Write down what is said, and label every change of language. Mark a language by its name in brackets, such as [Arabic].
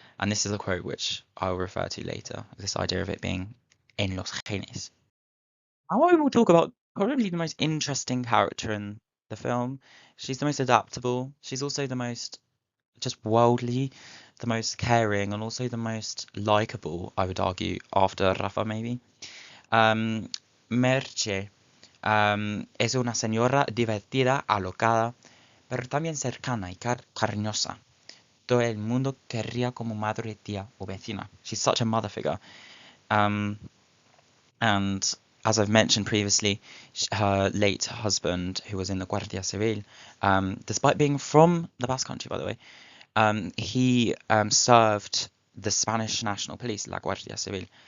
[English] And this is a quote which I'll refer to later. This idea of it being [Spanish] en los genes. [English] Now I will talk about probably the most interesting character in the film. She's the most adaptable. She's also the most just worldly, the most caring, and also the most likable, I would argue, after Rafa maybe. [Spanish] Um, Merche es una señora divertida, alocada, pero también cercana y cariñosa. Todo el mundo querría como madre, tía o vecina. [English] She's such a mother figure. Um, and as I've mentioned previously, her late husband, who was in the Guardia Civil, despite being from the Basque Country, by the way, he served the Spanish National Police, La Guardia Civil.